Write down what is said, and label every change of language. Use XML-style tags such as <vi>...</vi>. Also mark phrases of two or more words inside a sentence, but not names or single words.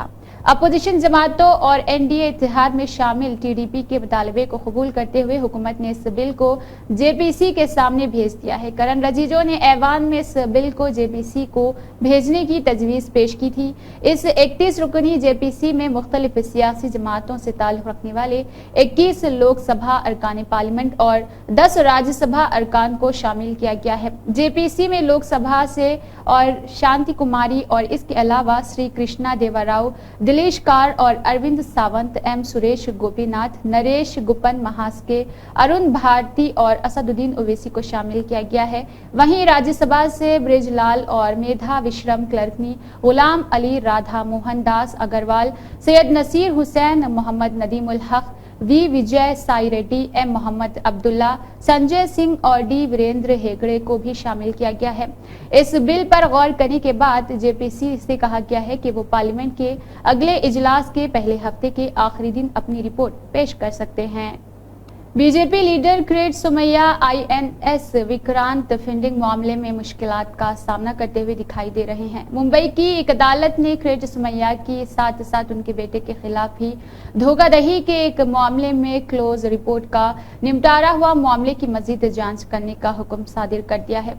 <ur>اپوزیشن جماعتوں اور NDA اتحاد میں شامل TDP کے مطالبے کو قبول کرتے ہوئے حکومت نے اس بل کو JPC کے سامنے بھیج دیا ہے۔ کرن رجیجو نے ایوان میں اس بل کو JPC کو بھیجنے کی تجویز پیش کی تھی۔ اس 31 رکنی JPC میں مختلف سیاسی جماعتوں سے تعلق رکھنے والے 21 لوک سبھا ارکان پارلیمنٹ اور 10 راجیہ سبھا ارکان کو شامل کیا گیا ہے۔ JPC میں لوک سبھا سے اور شانتی کماری اور اس کے علاوہ سری کرشنا دیوا راؤ، دلیش کار اور اروند ساونت، M سریش گوپی ناتھ، نریش گپن مہاسکے، ارون بھارتی اور اسد الدین اویسی کو شامل کیا گیا ہے۔ وہیں راجیہ سبھا سے برج لال اور میدھا وشرم کلرکنی، غلام علی، رادھا موہن داس اگروال، سید نصیر حسین، محمد ندیم الحق، وی وجے سائی ریڈی، M محمد عبداللہ، سنجے سنگھ اور ڈی وریندر ہیگڑے کو بھی شامل کیا گیا ہے۔ اس بل پر غور کرنے کے بعد JPC سے کہا گیا ہے کہ وہ پارلیمنٹ کے اگلے اجلاس کے پہلے ہفتے کے آخری دن اپنی رپورٹ پیش کر سکتے ہیں۔ بی جے پی لیڈر کریٹ سومیا آئی این ایس وکرانت فنڈنگ معاملے میں مشکلات کا سامنا کرتے ہوئے دکھائی دے رہے ہیں. ممبئی کی ایک عدالت نے کریٹ سومیا کی ساتھ ساتھ ان کے بیٹے کے خلاف ہی دھوکا دھڑی کے ایک معاملے میں</ur> <en>close report</en> <ur>کا نپٹارا ہوا معاملے کی مزید جانچ کرنے کا حکم صادر کر دیا ہے.</ur>